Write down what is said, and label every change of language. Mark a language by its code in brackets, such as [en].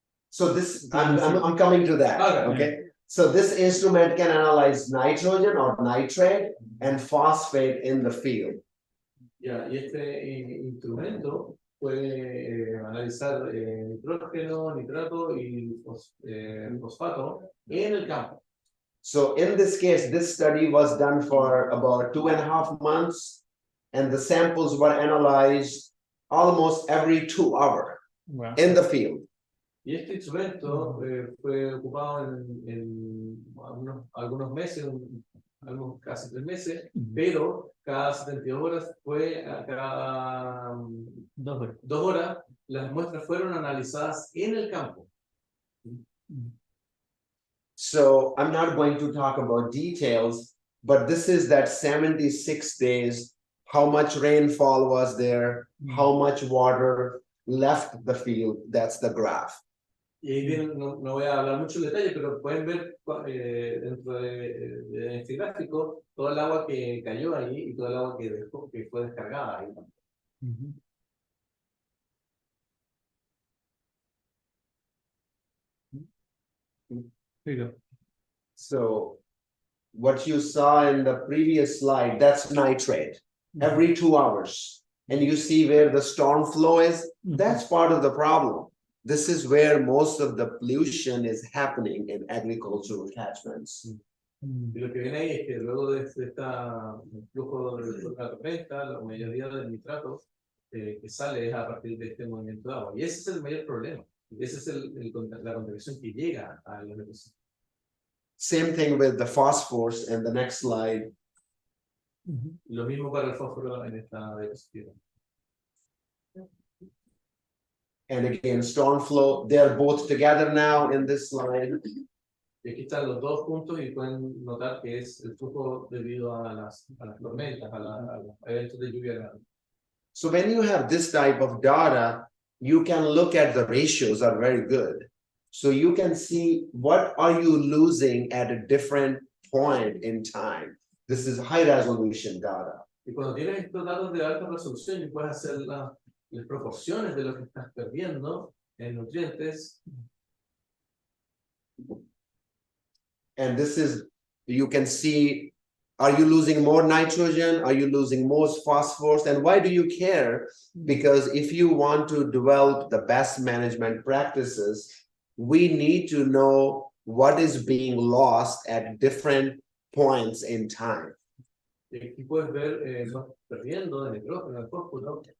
[en] So this, I'm coming to that, okay? So this instrument can analyze nitrogen or nitrate and phosphate in the field. [es] Ya, y este instrumento puede analizar nitrógeno, nitrato y fosfato en el campo. [en] So in this case, this study was done for about 2.5 months, and the samples were analyzed almost every 2 hours in the field. [es] Y este instrumento fue ocupado en algunos meses, casi 3 meses, pero cada 72 horas fue a cada 2 horas, las muestras fueron analizadas en el campo. [en] So I'm not going to talk about details, but this is that 76 days, how much rainfall was there, how much water left the field, that's the graph. [es] Y ahí bien, no voy a hablar mucho en detalle, pero pueden ver dentro de este gráfico todo el agua que cayó ahí y todo el agua que fue descargada ahí. [en] So what you saw in the previous slide, that's nitrate every 2 hours. And you see where the storm flow is, that's part of the problem. This is where most of the pollution is happening in agricultural catchments. [es] Y lo que viene ahí es que luego de este flujo de la tormenta, la mayoría del nitrato que sale es a partir de este movimiento de agua. Y ese es el mayor problema. Esa es la contaminación que llega a los ecosistemas. [en] Same thing with the phosphorus in the next slide. [es] Lo mismo para el fósforo en esta diapositiva. [en] And again, storm flow, they're both together now in this slide. [es] Y aquí están los dos puntos y pueden notar que es el flujo debido a las tormentas, a los eventos de lluvia grande. [en] So when you have this type of data, you can look at the ratios are very good. So you can see what are you losing at a different point in time. This is high resolution data. [es] Y cuando tienes estos datos de alta resolución, y puedes hacer las proporciones de lo que estás perdiendo en nutrientes. [en] And this is, you can see, are you losing more nitrogen? Are you losing more phosphorus? And why do you care? Because if you want to develop the best management practices, we need to know what is being lost at different points in time. [es] Y aquí puedes ver perdiendo de nitrógeno, de fósforo.